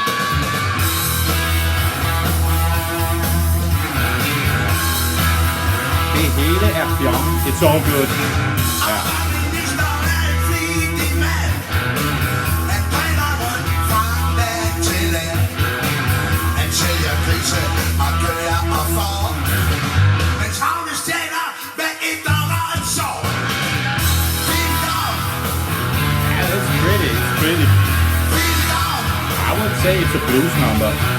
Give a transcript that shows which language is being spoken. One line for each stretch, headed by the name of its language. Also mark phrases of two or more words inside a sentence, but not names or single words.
Danish: Det hele er fjong.
English: It's all good.
Danish: Ja. Han sælger grise og køer og får. Men travle stjæler med et og en sår.
English: Yeah, that's pretty. It's pretty. I would say it's a blues number.